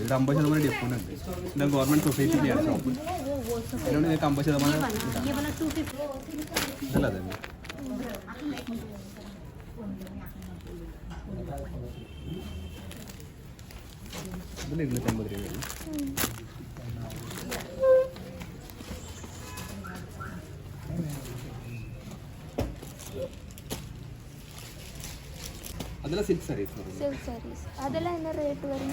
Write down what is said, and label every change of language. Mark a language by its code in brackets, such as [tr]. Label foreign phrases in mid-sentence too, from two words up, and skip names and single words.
[ml] ഇത് 50% ഡിസ്കൗണ്ട് ഉണ്ട്. ഇത് ഗവൺമെൻറ് സൊസൈറ്റിൻ്റെയാണ് ഷോപ്പ്. അതുകൊണ്ട് നിങ്ങൾക്ക് 50% അല്ല തന്നെ. ഇതിൽ 250 രൂപയാണ്. [ta] அதெல்லாம் [en] silk sarees [ta] வரும். [en] silk sarees [ta] அதெல்லாம் என்ன ரேட் வரும்?